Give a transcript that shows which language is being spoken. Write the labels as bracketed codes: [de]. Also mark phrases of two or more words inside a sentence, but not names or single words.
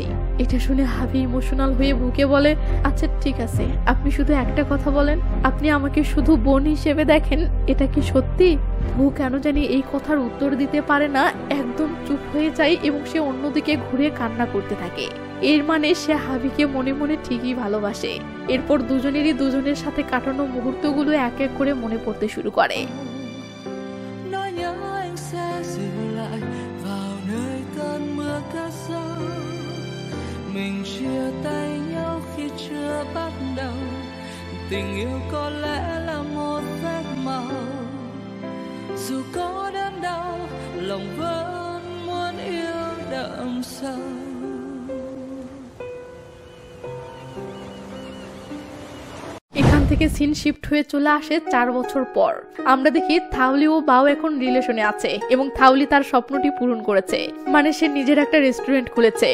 [bn] এটা শুনে হাভি ইমোশনাল হয়ে ভুকে বলে, আচ্ছা ঠিক আছে, আপনি শুধু একটা কথা বলেন, আপনি আমাকে শুধু বোন হিসেবে দেখেন, এটা কি সত্যি? ভু কেন জানি এই কথার উত্তর দিতে পারে না, একদম চুপ হয়ে যায় এবং সে অন্যদিকে ঘুরে কান্না করতে থাকে। এর মানে সে হাভিকে মনে মনে ঠিকই ভালোবাসে। এরপর দুজনেরই দুজনের সাথে কাটানো মুহূর্তগুলো এক এক করে মনে পড়তে শুরু করে। [vi] Mình chia tay nhau khi chưa bắt đầu, tình yêu có lẽ là một phép màu, dù có đớn đau lòng vẫn muốn yêu đậm sâu. [bn] এখান থেকে সিন শিফট হয়ে চলে আসে 4 বছর পর। আমরা দেখি থাউলি ও বাও এখন রিলেশনে আছে এবং থাউলি তার স্বপ্নটি পূরণ করেছে, মানে সে নিজের একটা রেস্টুরেন্ট খুলেছে।